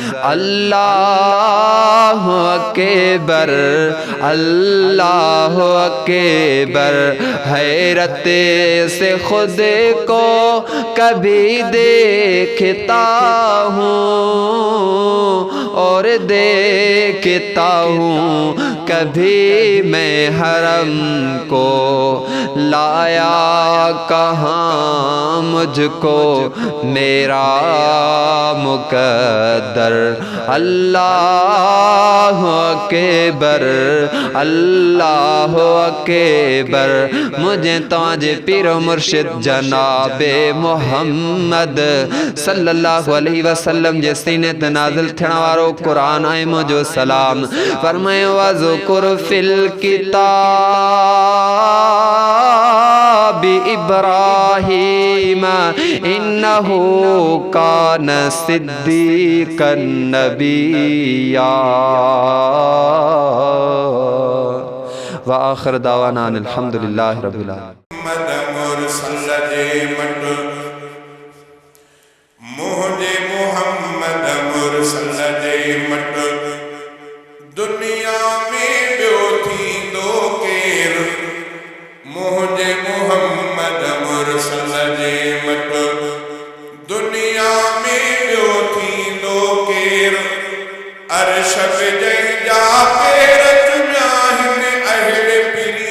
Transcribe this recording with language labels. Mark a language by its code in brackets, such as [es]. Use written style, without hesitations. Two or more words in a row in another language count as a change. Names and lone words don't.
[ar] الله أكبر الله أكبر [hi] हैरत से खुद को कभी देखता हूँ और देखता हूँ कभी मैं हरम को लाया कहाँ मुझको मेरा [sd] मुकद्दर [ar] الله أكبر الله أكبر [sd] मुझे तव्हांजे पीरो मुर्शिद जनाबे मोहम्मद [ar] صلى الله عليه وسلم [sd] जे सीने ते नाज़िल थियण वारो क़ुरान ऐं मुंहिंजो सलाम फरमायो [ar] واذكر في الكتاب إبراهيم إنه كان صديقا نبيا وآخر دعوانا الحمد لله رب العالمين [sd] दुनिया में ॿियो थींदो केर मुंहिंजे मोहम्मद मुरसल जे मट दुनिया में ॿियो थींदो केर अर्श जंहिंजा पेर चुमिया हिन अहिड़े पीरीअ